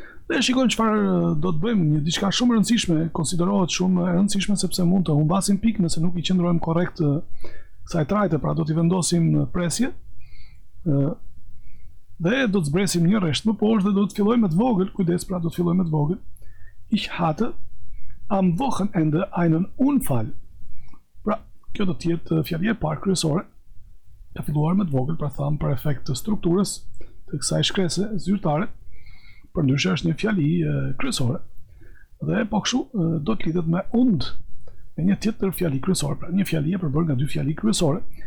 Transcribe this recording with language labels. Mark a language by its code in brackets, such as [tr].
[sq] Dhe shikojmë çfarë do të bëjmë, një diçka shumë e rëndësishme, konsiderohet shumë e rëndësishme sepse mund të humbasim pikë nëse nuk i qëndrojmë korrekt kësaj trajte, pra do t'i vendosim presje. Dhe do të zbresim një rresht më poshtë dhe do të fillojmë me të vogël, kujdes, pra do të fillojmë me të vogël. [de] Ich hatte am Wochenende einen Unfall. [sq] Pra, kjo do të jetë fjalia e parë kryesore. Ka filluar me të vogël, pra thamë për efekt të strukturës të kësaj shkrese zyrtare. Përndryshe është një fjali kryesore. Dhe po kështu do të lidhet me und, me një tjetër fjali kryesore, pra një fjali e përbërë nga dy fjali kryesore.